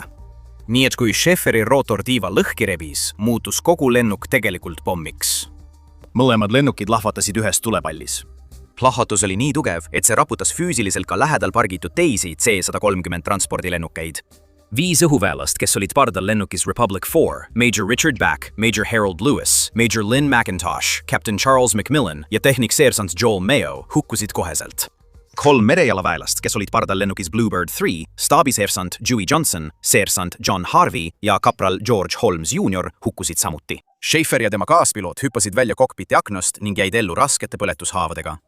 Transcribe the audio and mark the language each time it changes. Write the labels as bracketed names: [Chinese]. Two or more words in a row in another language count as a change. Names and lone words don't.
[Estonian] Nii et kui Schaefferi rootortiiva lõhki rebis, muutus kogu lennuk tegelikult pommiks. Mõlemad lennukid lahvatasid ühes tulepallis. Plahvatus oli nii tugev, et see raputas füüsiliselt ka lähedal pargitud teisi C-130 transpordilennukeid. 5 õhuväelast, kes olid pardal lennukis Republic 4, Major Richard Back, Major Harold Lewis, Major Lynn McIntosh, Captain Charles McMillan ja tehnikseersant Joel Mayo hukkusid koheselt. 3 merejalaväelast, kes olid pardal lennukis Bluebird 3, staabiseersant Dewey Johnson, seersant John Harvey ja kapral George Holmes Jr. hukkusid samuti. Schaeffer ja tema kaaspiloot hüppasid välja kokpiti aknast ning jäid ellu raskete põletushaavadega.